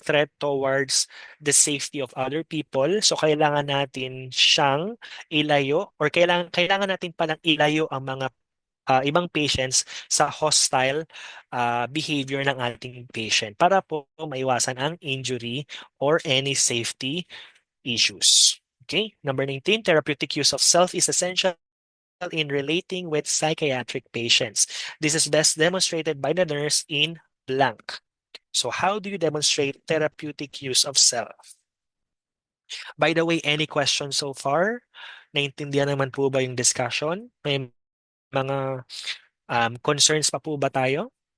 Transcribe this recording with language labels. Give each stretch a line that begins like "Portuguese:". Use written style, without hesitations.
English: Threat towards the safety of other people.
Filipino: So, kailangan natin siyang ilayo or kailangan natin palang ilayo ang mga ibang patients sa hostile behavior ng ating patient para po maiwasan ang injury or any safety issues. Okay?
English: Number 19, therapeutic use of self is essential in relating with psychiatric patients. This is best demonstrated by the nurse in blank. So how do you demonstrate therapeutic use of self? By the way, any questions so far?
Filipino: Naintindihan naman po ba yung discussion? May mga concerns pa po ba tayo?